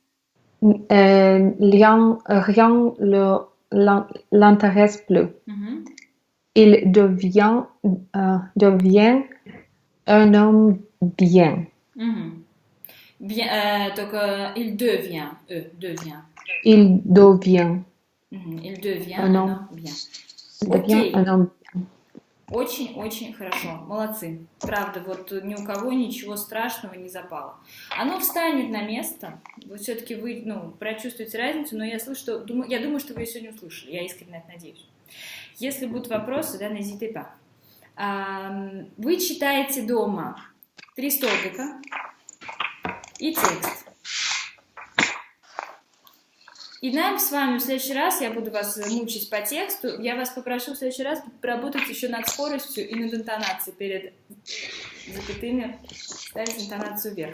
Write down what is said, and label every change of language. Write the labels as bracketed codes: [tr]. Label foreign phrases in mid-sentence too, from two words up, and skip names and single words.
[fr] Rien l'intéresse plus. Il devient un homme bien. Только il devient. Il devient. Il devient un homme bien. [ru] Окей. Очень-очень хорошо. Молодцы. Правда, вот ни у кого ничего страшного не запало. Оно встанет на место. Вот все-таки вы, прочувствуете разницу, но я думаю, что вы ее сегодня услышали. Я искренне это надеюсь. Если будут вопросы, [fr] n'hésitez pas. [ru] Вы читаете дома 3 столбика и текст. И нам с вами в следующий раз, я буду вас мучить по тексту, я вас попрошу в следующий раз поработать еще над скоростью и над интонацией перед запятыми, ставить интонацию вверх.